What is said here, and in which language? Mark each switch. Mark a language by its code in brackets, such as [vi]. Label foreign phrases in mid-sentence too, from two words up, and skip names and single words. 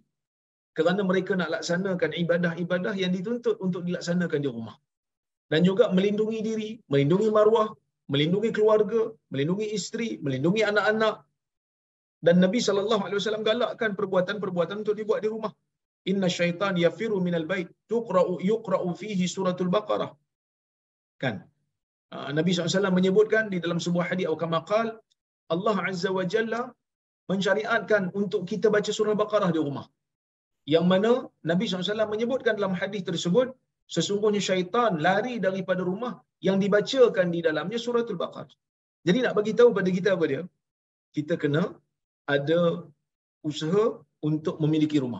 [ms] Kerana mereka nak laksanakan ibadah-ibadah yang dituntut untuk dilaksanakan di rumah. Dan juga melindungi diri, melindungi maruah, melindungi keluarga, melindungi isteri, melindungi anak-anak. Dan Nabi SAW galakkan perbuatan-perbuatan untuk dibuat di rumah. [ar] إن الشيطان يفر من البيت يقرأ فيه سورة البقرة. [ms] Kan? Nabi SAW menyebutkan di dalam sebuah hadis atau [ar] كما قال, [ms] Allah [ar] عز وجل [ms] mensyariatkan untuk kita baca surah Baqarah di rumah. Yang mana Nabi SAW menyebutkan dalam hadis tersebut, sesungguhnya syaitan lari daripada rumah yang dibacakan di dalamnya suratul Baqarah. Jadi nak bagi tahu pada kita apa dia? Kita kena ada usaha untuk memiliki rumah.